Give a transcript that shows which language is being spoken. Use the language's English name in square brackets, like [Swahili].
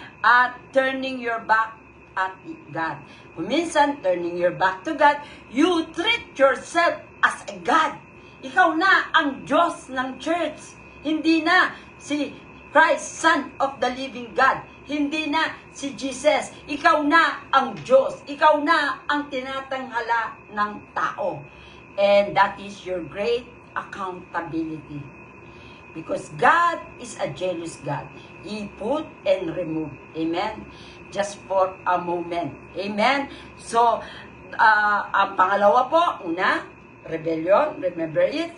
[English] At turning your back at God. Kung minsan, turning your back to God, you treat yourself as a God. [Filipino] Ikaw na ang Diyos ng church. Hindi na si Christ, Son of the Living God. Hindi na si Jesus. Ikaw na ang Diyos. Ikaw na ang tinatanghala ng tao. [English] And that is your great accountability. Because God is a jealous God. He put and remove. Amen? Just for a moment. Amen? [Filipino] So, ang pangalawa po, una, rebellion. [English] Remember it.